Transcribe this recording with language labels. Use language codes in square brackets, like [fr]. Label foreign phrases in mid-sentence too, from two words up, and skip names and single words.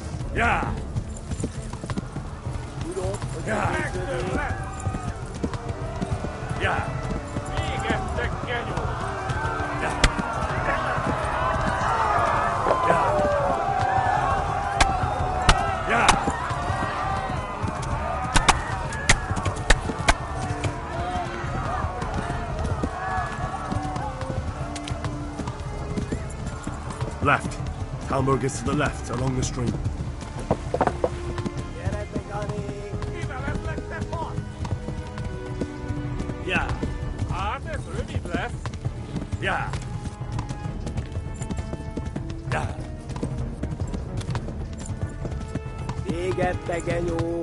[de] Ja! Ja! Ja! [hu] Végeztek, genyó! [de] Ja! Ja! Ja! [en] Left. Hamburg is to the left, along the stream. [de] Ja! [hu] Hát ez rövid lesz. [de] Ja! Ja! [hu] Véget, te genyó!